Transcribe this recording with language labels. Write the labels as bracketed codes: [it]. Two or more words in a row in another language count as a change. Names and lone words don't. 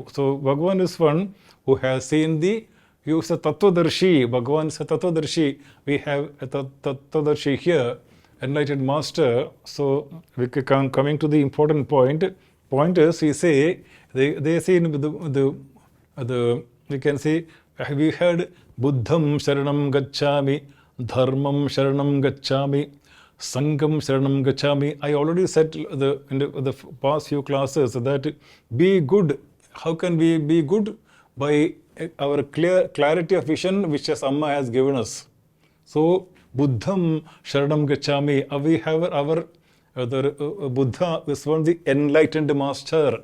[en] So Bhagavan is one who has seen the, you say Tattvadarshi, Bhagavan is a Tattvadarshi. We have a Tattvadarshi here, enlightened master. So we come coming to the important point. Point is, we say, they say in the we can say, we heard [sa] Buddham Sharanam Gacchami, Dharmam Sharanam Gacchami, Sangam Sharanam Gacchami. [en] I already said in the past few classes that be good. How can we be good? By our clarity of vision which as Amma has given us. [sa] So Buddham Sharanam Gacchami. [en] We have our Buddha is one the enlightened master.